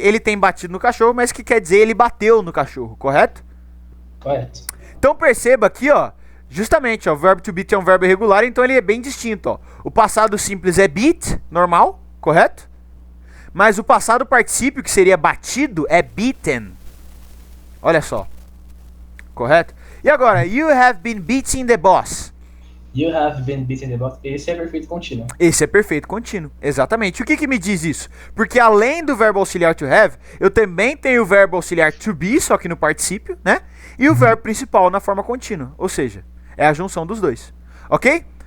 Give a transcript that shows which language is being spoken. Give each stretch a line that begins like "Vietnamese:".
Portuguese: Ele tem batido no cachorro, mas que quer dizer ele bateu no cachorro, correto? Correto. Então perceba aqui, ó, justamente, ó, o verbo to beat é um verbo irregular, então ele é bem distinto, ó. O passado simples é beat, normal, correto? Mas o passado particípio, que seria batido, é beaten. Olha só. Correto? E agora,
English: you have been beating the boss. You have been beating the boss.
Portuguese: Esse é perfeito contínuo. Esse é perfeito contínuo, exatamente. O que me diz isso? Porque além do verbo auxiliar to have, eu também tenho o verbo auxiliar to be, só que no particípio, né? E o verbo principal na forma contínua. Ou seja, é a junção dos dois. Ok?